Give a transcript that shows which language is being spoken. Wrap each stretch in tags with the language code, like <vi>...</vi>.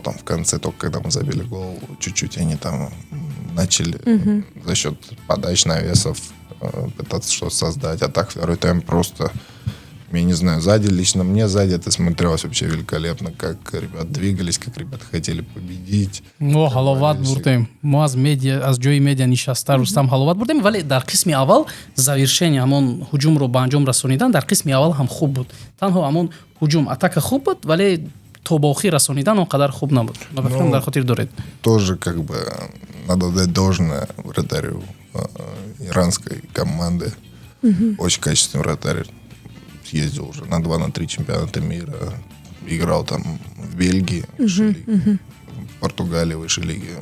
<ru>Там в конце, только когда мы забили гол, чуть-чуть они там начали за счет подач, навесов пытаться что-то создать. А так второй тайм просто... Я не знаю, лично мне сзади это смотрелось вообще великолепно, как ребят двигались, как ребята хотели победить.</ru> <tg>Ҳаловат бурдем. Мо аз ҷои медиа нишаста Рустам ҳаловат бурдем, вале дар қисми аввал</tg> <ru>завершение</ru> <tg>ҳамон ҳуҷумро ба анҷом расонидан дар қисми аввал ҳам хуб буд. Танҳо ҳамон ҳуҷум</tg> <ru>атака</ru> <tg>хуб буд, вале то ба охир расонидан он қадар хуб набуд. Дар хотир доред.</tg> <ru>Тоже надо дать должное вратарю иранской команды. Очень качественный вратарь. Ездил уже на 2-3 чемпионата мира, играл там в Бельгии, высшей лиге, в Португалии, высшей лиги.</ru>